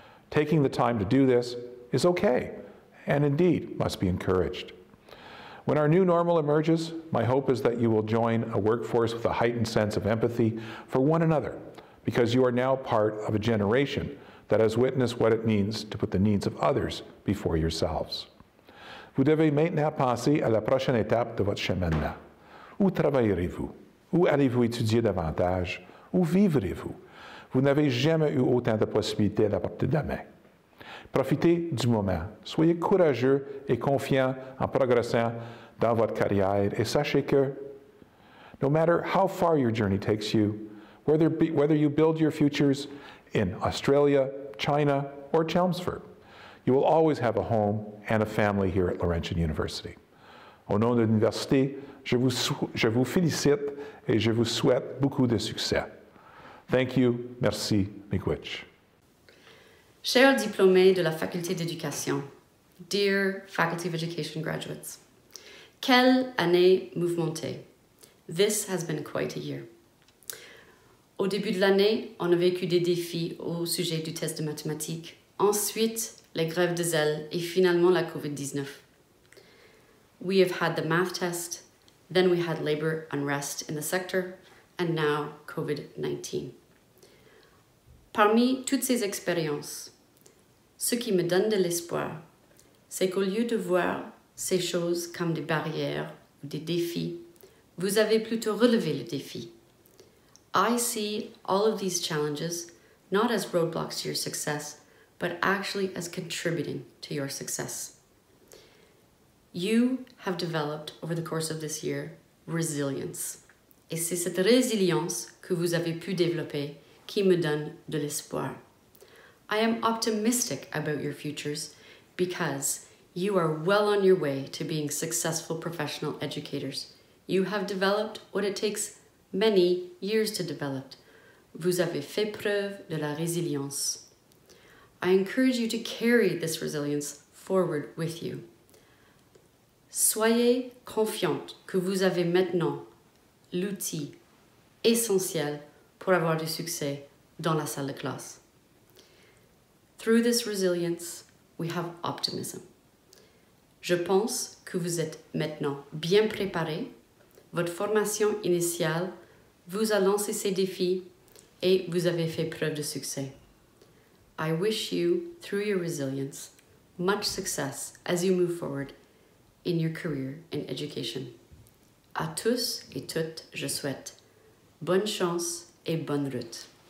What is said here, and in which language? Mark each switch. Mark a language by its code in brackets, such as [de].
[en] Taking the time to do this is okay, and indeed must be encouraged. When our new normal emerges, my hope is that you will join a workforce with a heightened sense of empathy for one another, because you are now part of a generation that has witnessed what it means to put the needs of others before yourselves. [fr] Vous devez maintenant penser à la prochaine étape de votre cheminement. Où travaillerez-vous? Où allez-vous étudier davantage? Où vivrez-vous? Vous n'avez jamais eu autant de possibilités à la portée de la main. Profitez du moment. Soyez courageux et confiants en progressant dans votre carrière et sachez que [en] No matter how far your journey takes you, whether you build your futures in Australia, China, or Chelmsford, you will always have a home and a family here at Laurentian University. [fr] Au nom de l'université, je vous félicite et je vous souhaite beaucoup de succès. [en] Thank you, merci, miigwech. [fr] Chers diplômés de la Faculté d'Éducation, [en] dear Faculty of Education graduates, [fr] quelle année mouvementée. [en] This has been quite a year. [fr] Au début de l'année, on a vécu des défis au sujet du test de mathématiques, ensuite les grèves de zèle et finalement la COVID-19. [en] We have had the math test, then we had labor unrest in the sector, and now COVID-19. [fr] Parmi toutes ces expériences, ce qui me donne de l'espoir, c'est qu'au lieu de voir ces choses comme des barrières ou des défis, vous avez plutôt relevé le défi. [en] I see all of these challenges not as roadblocks to your success, but actually as contributing to your success. You have developed over the course of this year resilience. [fr] Et c'est cette résilience que vous avez pu développer qui me donne de l'espoir. [en] I am optimistic about your futures because you are well on your way to being successful professional educators. You have developed what it takes many years to develop. [fr] Vous avez fait preuve de la résilience. [en] I encourage you to carry this resilience forward with you. [fr] Soyez confiante que vous avez maintenant l'outil essentiel pour avoir du succès dans la salle de classe. [en] Through this resilience, we have optimism. [fr] Je pense que vous êtes maintenant bien préparés. Votre formation initiale vous a lancé ces défis et vous avez fait preuve de succès. [en] I wish you, through your resilience, much success as you move forward in your career in education. [fr] À tous et toutes, je souhaite bonne chance et bonne route.